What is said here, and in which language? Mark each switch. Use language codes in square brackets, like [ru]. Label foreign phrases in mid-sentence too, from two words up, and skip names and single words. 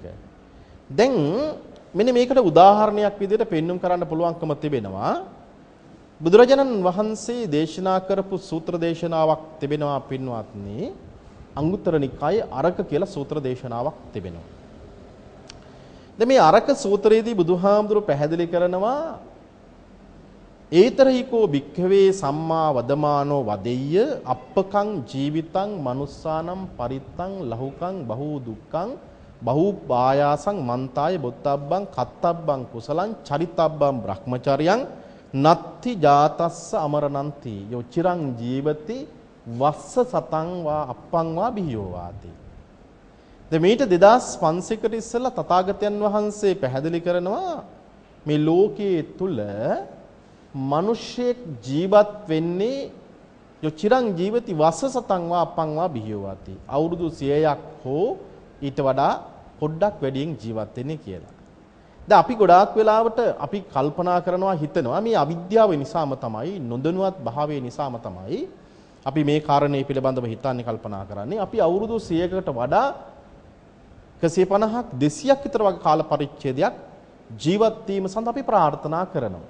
[si] දැන් මෙන්න මේකට උදාහරණයක් විදිහට පෙන්눔 කරන්න පුළුවන්කම තිබෙනවා. බුදුරජාණන් වහන්සේ දේශනා කරපු සූත්‍ර දේශනාවක් තිබෙනවා පින්වත්නි. අංගුත්තර නිකායේ අරක කියලා සූත්‍ර දේශනාවක් තිබෙනවා. දැන් මේ අරක සූත්‍රයේදී බුදුහාමුදුරු පැහැදිලි කරනවා [pi] ඒතරහිකෝ භික්ඛවේ සම්මා වදමානෝ වදෙය්‍ය අප්පකං ජීවිතං මනුස්සානම් පරිත්තං ලහුකං බහූ දුක්ඛං බහූ පායාසං මන්තාය බොත්තබ්බං කත්තබ්බං කුසලං චරිතබ්බං බ්‍රහ්මචර්යං නත්ති ජාතස්ස අමරණන්ති යෝ චිරං ජීවති වස්ස සතං වා අප්පං වා බිහියෝ වාති. [si] දැන් මේට 2500කට ඉස්සෙල්ලා තථාගතයන් වහන්සේ පැහැදිලි කරනවා මේ ලෝකයේ තුල මිනිසෙක් ජීවත් වෙන්නේ [pi] යෝ චිරං ජීවති වස්ස සතං වා අප්පං වා බිහියෝ වාති. [si] අවුරුදු 100ක් හෝ ඊට වඩා පොඩ්ඩක් වැඩියෙන් ජීවත් වෙන්නේ කියලා. දැන් අපි ගොඩාක් වෙලාවට අපි කල්පනා කරනවා හිතනවා මේ අවිද්‍යාව නිසාම තමයි, නොදැනුවත් භාවය නිසාම තමයි අපි මේ කාරණේ පිළිබඳව හිතන්නේ, කල්පනා කරන්නේ. අපි අවුරුදු 100කට වඩා 150ක් 200ක් විතර වගේ කාල පරිච්ඡේදයක් ජීවත් වීම සඳහා අපි ප්‍රාර්ථනා කරනවා.